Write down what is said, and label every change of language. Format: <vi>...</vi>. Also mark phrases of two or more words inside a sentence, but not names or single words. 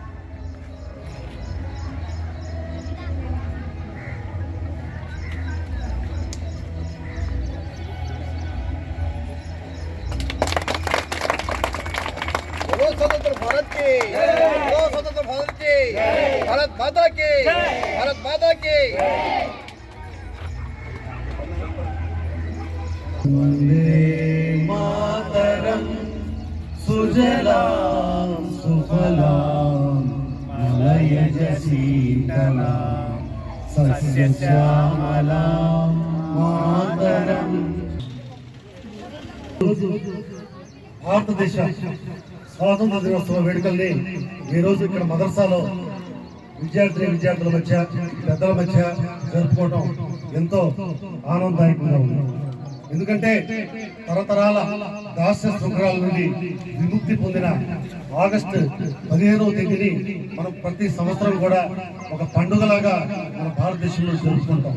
<hi>स्वतंत्र भारत की, स्वतंत्र भारत की, भारत माता की, भारत माता की।</hi> <sa>वंदे मातरम सुजलाम सुफलाम मलयज शीतलाम सस्य श्यामलाम मातरम।</sa> <te>భారతదేశ స్వాతంత్ర దినోత్సవ వేడుకల్ని ఈరోజు ఇక్కడ మదర్సాలో విద్యార్థుల మధ్య పెద్దల మధ్య జరుపుకోవడం ఎంతో ఆనందదాయకంగా ఉంది. ఎందుకంటే తరతరాల దాస్య శృంఖలాల నుండి విముక్తి పొందిన ఆగస్టు 15వ తేదీని మనం ప్రతి సంవత్సరం కూడా ఒక పండుగలాగా మన భారతదేశంలో జరుపుకుంటాం.</te>